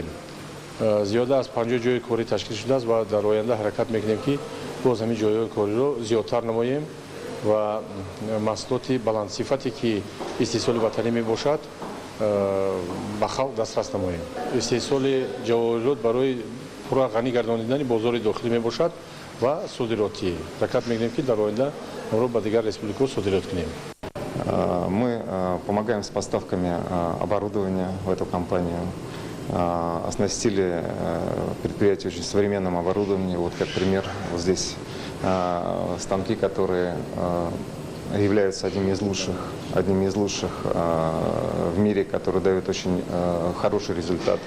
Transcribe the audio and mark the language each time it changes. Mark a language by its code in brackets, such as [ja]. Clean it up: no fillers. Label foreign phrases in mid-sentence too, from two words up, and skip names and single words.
[tg] зиёда аз 50 ҷойи корӣ ташкил шудааст ва дар оянда ҳаракат мекунем ки боз ҳамин ҷойҳои кориро зиёдтар намоем ва маҳсулоти баландсифате ки истеҳсоли ватанӣ мебошад ба халқ дастрас намоем. истеҳсоли ҷавоҳирот барои пурра ғанӣ гардонидани бозори дохилӣ мебошад ва содиротӣ. ҳаракат мекунем ки дар оянда онро ба дигар республикаҳо содирот кунем. [ru] Мы помогаем с поставками оборудования в эту компанию. Оснастили предприятие очень современным оборудованием. Вот как пример, вот здесь станки, которые являются одними из лучших в мире, которые дают очень хорошие результаты.